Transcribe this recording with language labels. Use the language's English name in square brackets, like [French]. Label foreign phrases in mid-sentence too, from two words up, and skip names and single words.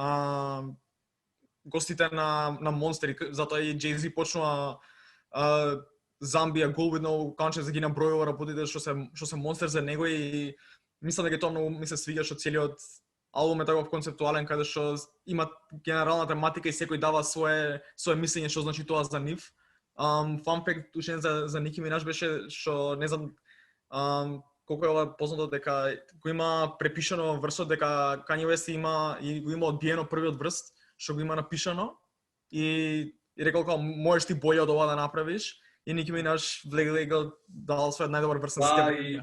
[Macedonian] гостите на Monster, затоа и Jay-Z почнува Zambia, Gold with No Conscience да ги набројува работите што се Monster за него и мислам дека тоа многу ми се свиѓа што целиот албум е таков концептуален каде што има генерална тематика и секој дава свое мислење што значи тоа за нив. [English] Fun fact [Macedonian] ушен за Ники Минаж беше што не знам колку е ова познато дека го има препишано врсот дека Kanye West го има одбиено првиот врс што го има напишано и рекол како можеш ти боље од ова да направиш и Ники Минаж влегал дал својот најдобар врс на сите времиња.